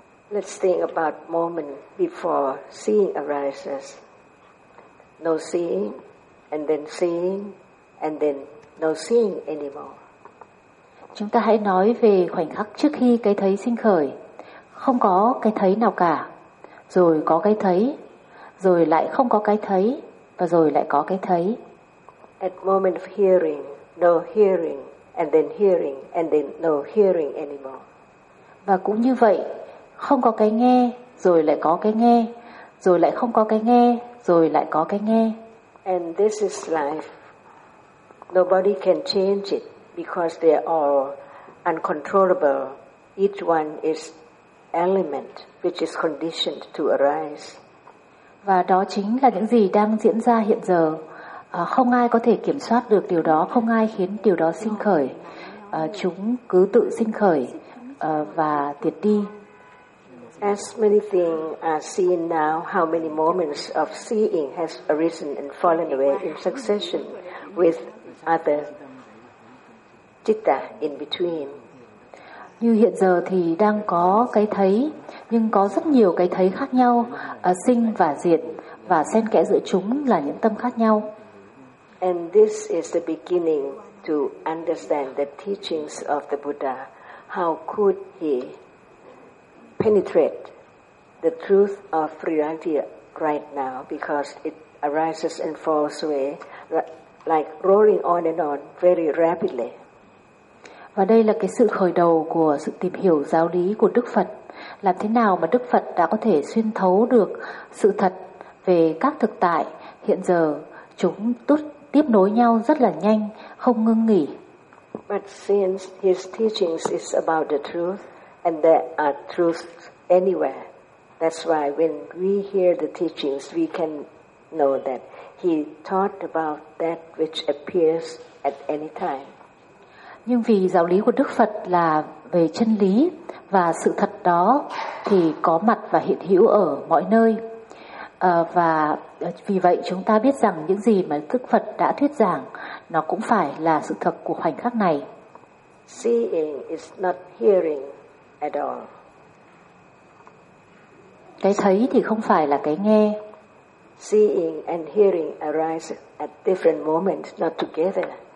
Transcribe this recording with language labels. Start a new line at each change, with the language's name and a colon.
English: Let's think about moment before seeing arises. No seeing, and then seeing, and then no seeing anymore.
Vietnamese: Chúng ta hãy nói về khoảnh khắc trước khi cái thấy sinh khởi, không có cái thấy nào cả, rồi có cái thấy, rồi lại không có cái thấy, và rồi lại có cái thấy.
English: At moment of hearing, no hearing, and then hearing, and then no hearing anymore.
Vietnamese: Và cũng như vậy, không có cái nghe, rồi lại có cái nghe, rồi lại không có cái nghe, rồi lại có cái nghe.
English: And this is life. Nobody can change it because they are all uncontrollable. Each one is element which is conditioned to arise.
Vietnamese: Và đó chính là những gì đang diễn ra hiện giờ. Không ai có thể kiểm soát được điều đó, không ai khiến điều đó sinh khởi. Chúng cứ tự sinh khởi và diệt đi.
English: As many things are seen now, how many moments of seeing has arisen and fallen away in succession with other citta in between.
Vietnamese: Như hiện giờ thì đang có cái thấy, nhưng có rất nhiều cái thấy khác nhau, sinh và diệt, và xen kẽ giữa chúng là những tâm khác nhau.
English: And this is the beginning to understand the teachings of the Buddha. How could he penetrate the truth of reality right now, because it arises and falls away like rolling on and on very rapidly.
Vietnamese: Và đây là cái sự khởi đầu của sự tìm hiểu giáo lý của Đức Phật. Làm thế nào mà Đức Phật đã có thể xuyên thấu được sự thật về các thực tại hiện giờ, chúng tiếp nối nhau rất là nhanh, không ngưng nghỉ.
English: But since his teachings is about the truth, and there are truths anywhere. That's why when we hear the teachings, we can know that he taught about that which appears at any time.
Vietnamese: Nhưng vì giáo lý của Đức Phật là về chân lý, Và sự thật đó thì có mặt và hiện hữu ở mọi nơi. Và vì vậy chúng ta biết rằng những gì mà Đức Phật đã thuyết giảng nó cũng phải là sự thật của khoảnh khắc này.
English: Seeing is not hearing at all.
Vietnamese: Cái thấy thì không phải là cái nghe.
English: Seeing and hearing arise at different moments, not together.